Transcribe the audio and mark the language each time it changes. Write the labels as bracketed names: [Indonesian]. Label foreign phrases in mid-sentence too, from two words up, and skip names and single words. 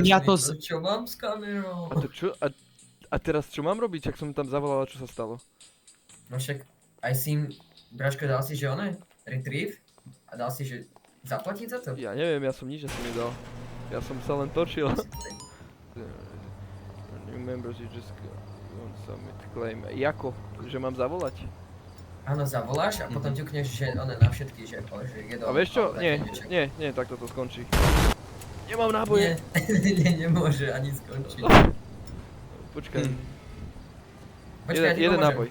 [Slovak] Ja to Čo mám s kamerou? A to čo? A teraz čo mám robiť? Ak som tam zavolal, čo sa stalo? No však aj si im, Braško, dal si, že one? Retrieve? A dal si, že zaplatiť za to? Ja neviem, ja som nič asi nedal. Ja som sa len točil. [English] New members, you just won't submit claim. [Slovak] Jako? Že mám zavolať? Áno, zavoláš a potom ťukneš, že one na všetky, že je do... A vieš čo? Nie, tak toto skončí. Nemám náboje. Nie, nemôže ani skončiť. Počkaj. Počkaj, ja ti pomôžem.